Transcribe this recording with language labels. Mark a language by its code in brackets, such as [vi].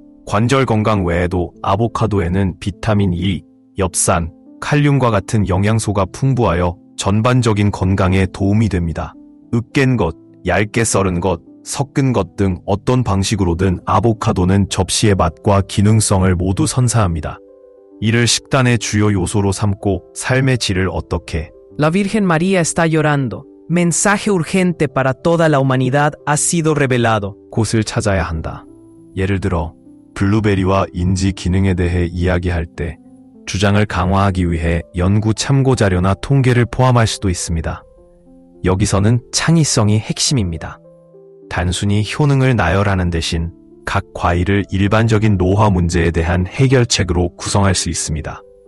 [ko] 관절 건강 외에도 아보카도에는 비타민 E, 엽산, 칼륨과 같은 영양소가 풍부하여 전반적인 건강에 도움이 됩니다. 으깬 것, 얇게 썰은 것, 섞은 것 등 어떤 방식으로든 아보카도는 접시의 맛과 기능성을 모두 선사합니다. 이를 식단의 주요 요소로 삼고 삶의 질을 어떻게 [es] La Virgen María está llorando. Mensaje urgente para toda la humanidad ha sido revelado. [ko] 곳을 찾아야 한다. 예를 들어 블루베리와 인지 기능에 대해 이야기할 때 주장을 강화하기 위해 연구 참고 자료나 통계를 포함할 수도 있습니다. 여기서는 창의성이 핵심입니다. 단순히 효능을 나열하는 대신 각 과일을 일반적인 노화 문제에 대한 해결책으로 구성할 수 있습니다.